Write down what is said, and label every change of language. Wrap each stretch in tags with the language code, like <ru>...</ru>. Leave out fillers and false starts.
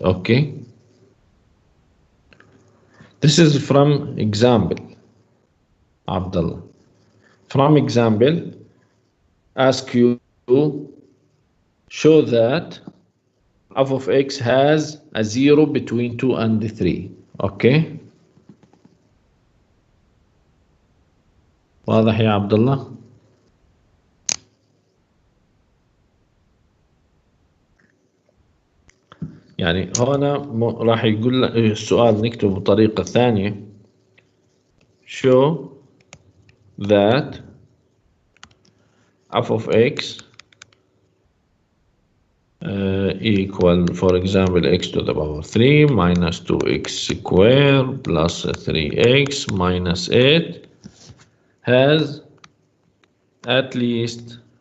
<en>Okay, this is from example, Abdullah. From example, ask you to show that f of x has a 0 between 2 and 3.</en> <ar>اوكي واضح يا عبد الله؟ يعني هنا راح يقول السؤال نكتبه بطريقة ثانية.</ar> <en>show that f of x equal, for example, x to the power 3 minus 2x squared plus 3x minus 8 has at least</en>